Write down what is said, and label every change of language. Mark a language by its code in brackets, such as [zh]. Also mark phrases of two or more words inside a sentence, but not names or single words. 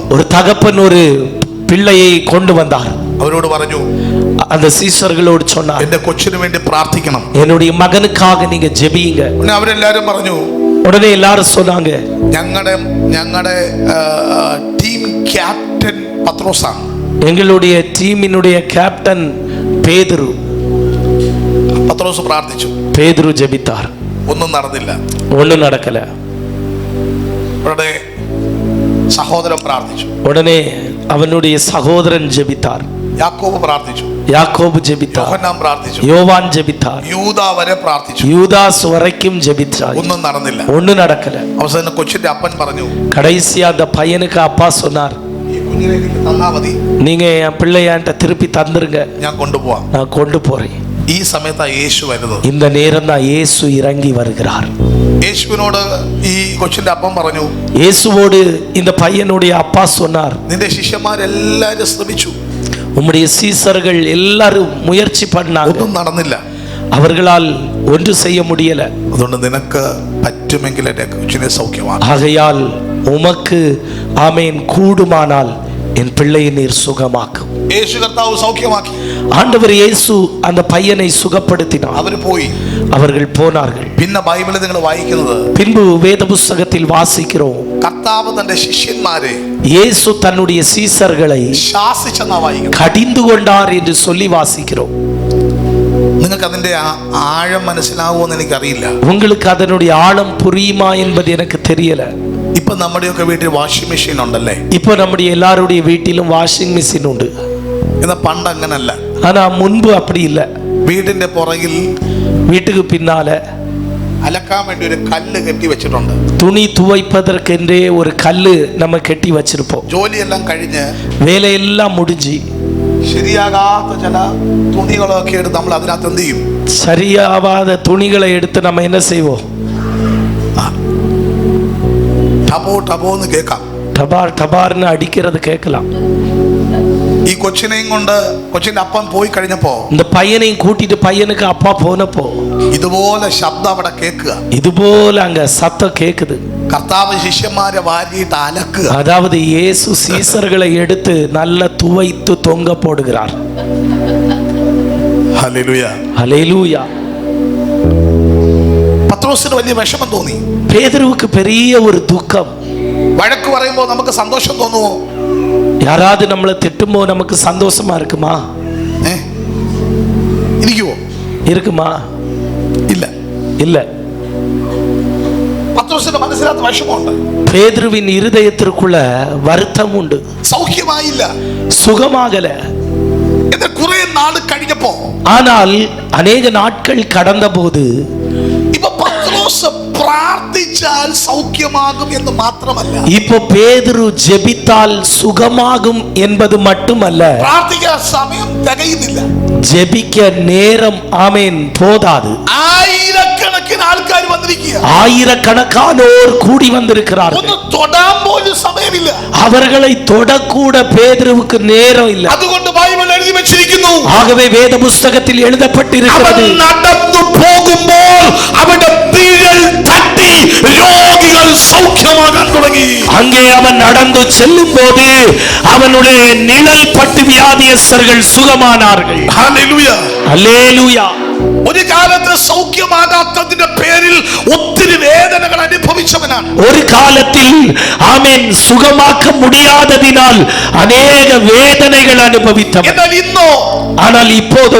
[ta] ஒரு தகப்பன் ஒரு பிள்ளையை கொண்டு வந்தார். [ml] അവരോട് പറഞ്ഞു, [ta] அந்த சீசர்களோடு சொன்னார், [ml] എന്റെ കൊച്ചിന് വേണ്ടി പ്രാർത്ഥിക്കണം. [ta] என்னுடைய மகனுக்காக நீங்க ஜெபியுங்க. [ml] പിന്നെ അവരെല്ലാരും പറഞ്ഞു, [ta] உடனே எல்லாரும் சொன்னாங்க, [ml] ഞങ്ങളുടെ [en] team captain [ml] പത്രോസാണ്. [ta] எங்களுடைய டீமினுடைய கேப்டன் பேதுரு. [ml] പത്രോസ് പ്രാർത്ഥിച്ചു. [ta] பேதுரு ஜெபித்தார். [ml] ഒന്നും നടന്നില്ല. [ta] ஒண்ணும் நடக்கல. [ml] ഉടനെ സഹോദരൻ പ്രാർത്ഥിച്ചു. [ta] உடனே அவனுடைய சகோதரன் ஜெபித்தார். [ml] യാക്കോബ് പ്രാർത്ഥിച്ചു. [ta] யாக்கோபு ஜெபித்தார். [ml] യോഹന്നാൻ പ്രാർത്ഥിച്ചു. [ta] யோவான் ஜெபித்தார். [ml] യൂദാ വരെ പ്രാർത്ഥിച്ചു. [ta] யூதாஸ் வரைக்கும் ஜெபித்தார். [ml] ഒന്നും നടന്നില്ല. [ta] ஒண்ணும் நடக்கல. [ml] അവസാനം കൊച്ചിന്റെ അപ്പൻ പറഞ്ഞു, [ta] கடைசியா அந்த பையனுக்கு அப்பா சொன்னார், [ml] ഈ കുഞ്ഞിനെ എനിക്ക് തന്നാ മതി, [ta] நீங்க என் பிள்ளையான்ட்ட திருப்பி தந்துருங்க, [ml] ഞാൻ കൊണ്ടുപോവാം. [ta] நான் கொண்டு போறேன். [ml] ഈ സമയത്താ യേശു വരുന്നത്. [ta] இந்த நேரம் தான் இயேசு இறங்கி வருகிறார். [ml] യേശുവിനോട് ഈ കൊച്ചിന്റെ അപ്പൻ പറഞ്ഞു, [ta] இயேசுவோடு இந்த பையனுடைய அப்பா சொன்னார், [ml] നിന്റെ ശിഷ്യന്മാരെല്ലാരും ശ്രമിച്ചു, [ta] உம்முடைய சீசர்கள் எல்லாரும் முயற்சி பண்ணாங்க, [ml] ഒന്നും നടന്നില്ല. [ta] அவர்களால் ஒன்று செய்ய முடியல. [ml] അതുകൊണ്ട് നിനക്ക് പറ്റുമെങ്കിൽ എന്റെ കൊച്ചിനെ സൗഖ്യമാണ്. [ta] ஆகையால் உமக்கு ஆமேன் கூடுமானால் என் பிள்ளையை நீர் சுகமாக்கும். [ml] യേശു കർത്താവ് സൗഖ്യമാക്കി. [ta] ஆண்டவர் இயேசு அந்த பையனை சுகப்படுத்தினார். [ml] അവര് പോയി. [ta] அவர்கள் போனார்கள். [ml] പിന്നെ ബൈബിളിൽ നിങ്ങൾ വായിക്കുന്നത്, [ta] பின்பு வேத புஸ்தகத்தில் வாசிக்கிறோம், [ml] കർത്താവ് തന്റെ ശിഷ്യന്മാരെ [ta] இயேசு தன்னுடைய சீசர்களை [ml] ശാസിച്ചെന്നാ വായിക്കുന്നത്. [ta] கடிந்து கொண்டார் என்று சொல்லி வாசிக்கிறோம். [ml] നിങ്ങൾക്ക് അതിന്റെ ആഴം മനസ്സിലാവുമെന്ന് എനിക്കറിയില്ല. [ta] உங்களுக்கு அதனுடைய ஆழம் புரியுமா என்பது எனக்கு தெரியல. [ml] ഇപ്പൊ നമ്മുടെയൊക്കെ വീട്ടിൽ [en] washing machine [ml] ഉണ്ടല്ലേ? [ta] இப்போ நம்முடைய எல்லாருடைய வீட்டிலும் [en] washing machine [ta] உண்டு. [ml] എന്നാ പണ്ട് അങ്ങനല്ല. [ta] ஆனா முன்பு அப்படி இல்லை. [ml] വീടിന്റെ പുറകിൽ [ta] வீட்டுக்கு பின்னால [ml] അലക്കാൻ വേണ്ടി ഒരു കല്ല് കെട്ടി വെച്ചിട്ടുണ്ട്. [ta] துணி துவைப்பதற்கென்றே ஒரு கல்லு நம்ம கெட்டி வச்சிருப்போம். [ml] ജോലിയെല്ലാം കഴിഞ്ഞ് [ta] வேலையெல்லாம் முடிஞ்சு [ml] ശരിയാകാത്ത ചില തുണികളൊക്കെ എടുത്ത് നമ്മൾ അതിനകത്ത് എന്ത് ചെയ്യും? [ta] சரியாவாத துணிகளை எடுத்து நம்ம என்ன செய்வோம்? [ml] ടബോ ടബോ എന്ന് കേൾക്കാം. [ta] டபார் டபார்னு அடிக்கிறது கேட்கலாம். [ml] ഈ കൊച്ചിനെയും കൊണ്ട് കൊച്ചിന്റെ അപ്പം പോയി കഴിഞ്ഞപ്പോ [ta] இந்த பையனையும் கூட்டிட்டு பையனுக்கு அப்பா போனப்போ [ml] ഇതുപോലെ ശബ്ദം അവിടെ കേൾക്കുക. [ta] இது போல அங்க சத்தம் கேக்குது. [ml] കർത്താവ് ശിഷ്യന്മാരെ വാരിയിട്ട് അലക്കുക. [ta] அதாவது இயேசு சீசர்களை எடுத்து நல்ல துவைத்து தொங்க போடுகிறார். [ml] ഹല്ലേലൂയ. [ta] ஹல்லேலூயா. [ml] പത്രോസിന് വലിയ വിഷമം തോന്നി. [ta] பேதுருவுக்கு பெரிய ஒரு துக்கம். [ml] വഴക്ക് പറയുമ്പോൾ നമുക്ക് സന്തോഷം തോന്നുമോ? [ta] யாராவது நம்மளை திட்டும்போ நமக்கு சந்தோஷமா இருக்குமா? [ml] ഇരിക്കുവോ? [ta] இருக்குமா? [ml] ഇല്ല. [ta] இல்ல. [ml] പത്രോസിന്റെ മനസ്സിനകത്ത് വിഷമമുണ്ട്. [ta] பேதுருவின் இருதயத்திற்குள்ள வருத்தம் உண்டு. [ml] സൗഖ്യമായില്ല, [ta] சுகமாகல. [ml] എന്നാൽ കുറെ നാൾ കഴിഞ്ഞപ്പോ, [ta] ஆனால் அநேக நாட்கள் கடந்த போது [ml] ഇപ്പൊ പത്രോസ് പ്രാർത്ഥിച്ചാൽ സൗഖ്യമാകും എന്ന് മാത്രമല്ല, [ta] இப்போ பேதுரு ஜெபித்தால் சுகமாகும் என்பது மட்டுமல்ல, [ml] പ്രാർത്ഥിക്കാൻ സമയം തികയുന്നില്ല. [ta] ஜெபிக்க நேரம் ஆமென் போதாது. [ml] ആയിരക്കണക്കിന് ആൾക്കാർ വന്നിരിക്കുക. [ta] ஆயிரக்கணக்கானோர் கூடி வந்திருக்கிறார்கள். [ml] ഒന്ന് തൊടാൻ പോലും സമയമില്ല. [ta] அவர்களை தொடக்கூட பேதுருவுக்கு நேரம் இல்லை. [ml] അതുകൊണ്ട് ബൈബിൾ എഴുതി വെച്ചിരിക്കുന്നു, [ta] ஆகவே வேத புஸ்தகத்தில் எழுதப்பட்டிருக்கிறது, [ml] അവൻ നടന്നു പോകുമ്പോൾ അവന്റെ നിഴൽ തട്ടി രോഗികൾ സൗഖ്യമാകാൻ തുടങ്ങി. [ta] அங்கே அவன் நடந்து செல்லும் போது அவனுடைய நிழல் பட்டு வியாதியஸ்தர்கள் சுகமானார்கள். [ml] ഹല്ലേലൂയ. [ta] அல்லேலூயா. [ml] ഒരു കാലത്ത് സൗഖ്യമാകാത്തതിന്റെ പേരിൽ ഒത്തിരി വേദനകൾ അനുഭവിച്ചവനാണ്. [ta] ஒரு காலத்தில் ஆமென் சுகமாக்க முடியாததினால் அநேக வேதனைகள் அனுபவித்தவன். [ml] എന്നാൽ ഇന്നോ, [ta] ஆனால் இப்போதோ